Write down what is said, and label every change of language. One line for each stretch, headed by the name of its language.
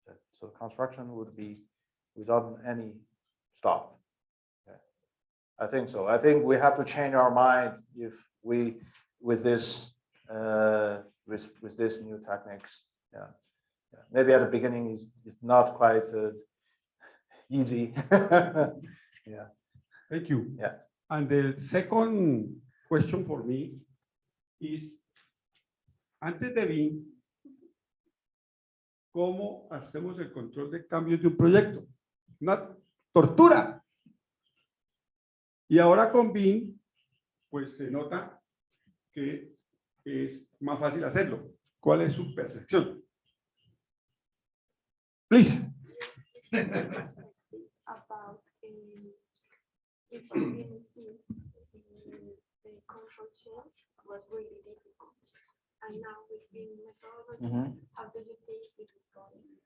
English: So construction would be without any stop. Okay. I think so. I think we have to change our mind if we with this new techniques. Yeah. Maybe at the beginning is not quite easy. Yeah. Thank you. Yeah. And the second question for me is,
Spanish: antes de BIM, ¿cómo hacemos el control de cambios de un proyecto? Una tortura. Y ahora con BIM, pues se nota que es más fácil hacerlo. ¿Cuál es su percepción?
English: Please. About if BIM exists, the control change was really difficult. And now with BIM methodology, how do you think it is going?